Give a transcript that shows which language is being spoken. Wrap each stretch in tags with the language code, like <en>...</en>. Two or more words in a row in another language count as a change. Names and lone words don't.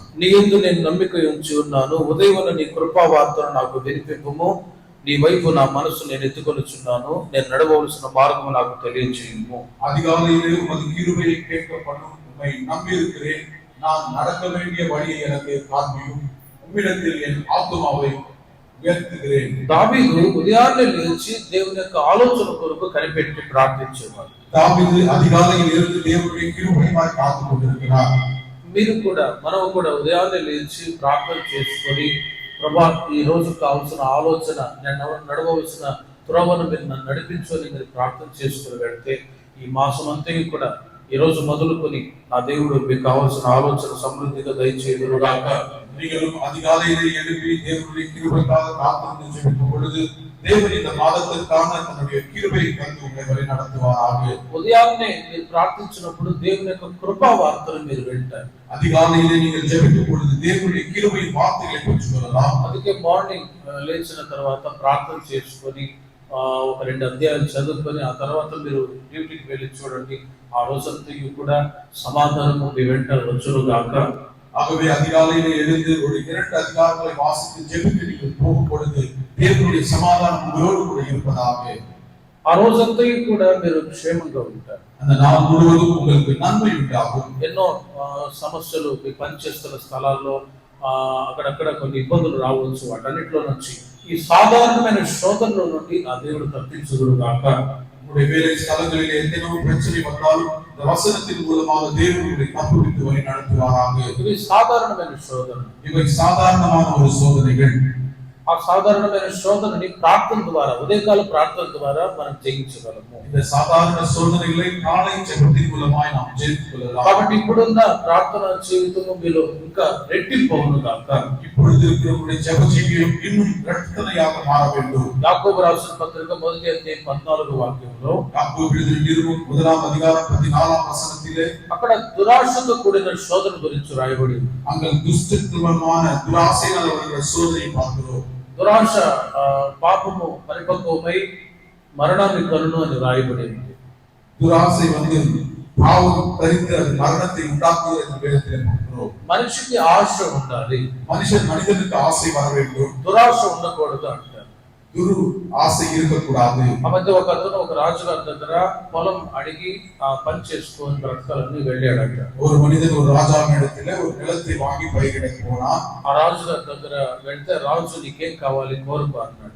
<te>నీ యందు నేను నమ్మిక ఉంచి ఉన్నాను, ఉదయమున నీ కృపా వార్తను నాకు వినిపింపుము. నీ వైపు నా మనసు నేను ఎత్తుకొనుచున్నాను, నేను నడవవలసిన మార్గము నాకు తెలియజేయుము.</te> <ta>அதிகாலையிலே உமது கிருபையை கேட்கப்படும், உம்மை நம்பி இருக்கிறேன். நான் நடக்க வேண்டிய வழியை எனக்கு காண்பியும். உம்மிடத்தில் என் ஆத்துமாவை உயர்த்துகிறேன்.</ta> <te>దావీదు ఉదయాన్నే లేచి దేవుని యొక్క ఆలోచన కొరకు కనిపెట్టి ప్రార్థించేవాడు.</te> <ta>தாவீது அதிகாலையில் இருந்து தேவனுடைய கிருபையாய் காத்துக் கொண்டிருக்கிறார்.</ta> <te>మీరు కూడా, మనం కూడా ఉదయాన్నే లేచి ప్రార్థన చేసుకొని, ప్రభా ఈ రోజు కావాల్సిన ఆలోచన, నేను నడవవలసిన త్రోవను మీరు నన్ను నడిపించుకొని మీరు ప్రార్థన చేసుకుని వెళ్తే ఈ మాసం అంతా కూడా ఈ రోజు మొదలుకొని నా దేవుడు మీకు కావాల్సిన ఆలోచన సమృద్ధిగా దయచేయుదుగాక.</te> <ta>நீங்களும் அதிகாலையிலே எழுப்பி தேவனுடைய கிருபைக்காக காத்திருந்து ஜெபிக்கும் பொழுது தேவன் இந்த மாதத்திற்கான தன்னுடைய கிருபையை தந்து உங்களை வழி நடத்துவாராக.</ta> <te>ఉదయాన్నే మీరు ప్రార్థించినప్పుడు దేవుని యొక్క కృపా వార్తను మీరు వింటారు.</te> <ta>அதிகாலையிலே நீங்கள் ஜெபிக்கும் பொழுது தேவனுடைய கிருபையின் வார்த்தைகளை பெற்றுக்கொள்ளலாம்.</ta> <te>అందుకే మార్నింగ్ లేచిన తర్వాత ప్రార్థన చేసుకొని ఒక 2 అధ్యాయాలు చదువుకొని ఆ తర్వాత మీరు డ్యూటీకి వెళ్ళి చూడండి. ఆ రోజంతా కూడా సమాధానము మీ వెంట వచ్చునుగాక.</te> <ta>ஆகவே அதிகாலையிலே எழுந்து ஒரு 2 அதிகாரங்களை வாசித்து ஜெபித்து நீங்கள் போகும் பொழுது தேவனுடைய சமாதானம் உங்களோடு கூட இருப்பதாக.</ta> <te>ఆ రోజంతా కూడా మీరు క్షేమంగా ఉంటారు.</te> <ta>அந்த நாள் முழுவதும் உங்களுக்கு நன்மை உண்டாகும்.</ta> <te>ఎన్నో సమస్యలు మీ పనిచేస్తున్న స్థలాల్లో అక్కడక్కడ కొన్ని ఇబ్బందులు రావచ్చు. వాటన్నిటిలో నుంచి ఈ సాధారణమైన శోధనల నుండి ఆ దేవుడు తప్పించుదుగాక.</te> <ta>உங்களுடைய வேலை ஸ்தலங்களில் எத்தனையோ பிரச்சனை வந்தாலும் இந்த வசனத்தின் மூலமாக தேவன் உங்களை தப்புவித்து வழி நடத்துவாராக.</ta> <te>ఇవి సాధారణమైన శోధన.</te> <ta>இவை சாதாரணமான ஒரு சோதனைகள்.</ta> <te>ఆ సాధారణమైన శోధనని ప్రార్థన ద్వారా, ఉదయకాల ప్రార్థన ద్వారా మనం జయించగలము.</te> <ta>இந்த சாதாரண சோதனைகளை காலை ஜெபத்தின் மூலமாய் நாம் ஜெயித்துக் கொள்ளலாம்.</ta> <te>కాబట్టి ఇప్పుడున్న ప్రార్థన జీవితము మీలో ఇంకా రెట్టింపు అవునుగాక.</te> <ta>இப்பொழுது இருக்கிற ஜெப ஜீவியம் இன்னும் இரட்டித்தனையாக மாற வேண்டும்.</ta> <te>యాకోబు రాసిన పత్రిక 1వ అధ్యాయం 14వ వాక్యంలో</te> <ta>யாக்கோபு எழுதின நிருபம் 1వ அதிகாரம் 14వ వచనத்திலே</ta> <te>అక్కడ దురాశతో కూడిన శోధన గురించి రాయబడి,</te> <ta>அங்கே துஷ்டத்துவமான துராசையால் வருகிற சோதனையை பார்க்கிறோம்.</ta> <te>దురాశ పాపము పరిపక్వమై మరణాన్ని కలును అని రాయబడింది.</te> <ta>துராசை வந்து பாவம் தரித்து அது மரணத்தை உண்டாக்குகிறது என்று வேதத்திலே பார்க்கிறோம்.</ta> <te>మనిషికి ఆశ ఉండాలి,</te> <ta>மனிதனுக்கு ஆசை வர வேண்டும்,</ta> <te>దురాశ ఉండకూడదు అంటారు.</te> <ta>துரு ஆசை இருக்கக்கூடாது.</ta> <te>ఆ మధ్య ఒక అతను ఒక రాజుగారి దగ్గర పొలం అడిగి పని చేసుకొని బ్రతకాలని వెళ్ళాడట.</te> <ta>ஒரு மனிதன் ஒரு ராஜாவின் இடத்துல ஒரு நிலத்தை வாங்கி பயிரிட போனான்.</ta> <te>ఆ రాజుగారి దగ్గర వెళ్తే రాజు నీకేం కావాలి కోరుకో అన్నాడు.</te>